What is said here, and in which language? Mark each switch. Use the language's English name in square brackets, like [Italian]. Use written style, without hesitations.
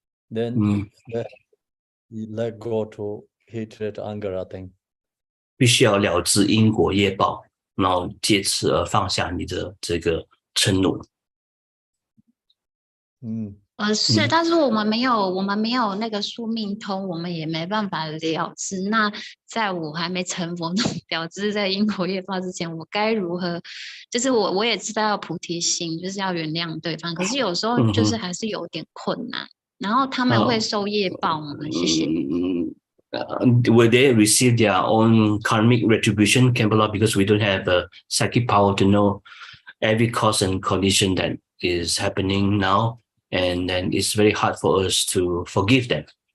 [English] Then let go to hatred, anger, I think. [Chinese] 必须要了知因果业报，然后借此而放下你的这个嗔怒。是，但是我们没有那个宿命通，我们也没办法了知。那在我还没成佛了知在因果业报之前，我该如何？就是我也知道要菩提心，就是要原谅对方，可是有时候就是还是有点困难。然后他们会受业报吗？谢谢。 [English] Will they receive their own karmic retribution, Kambala? Because we don't have the psychic power to know every cause and condition that is happening now, and then it's very hard for us to forgive them.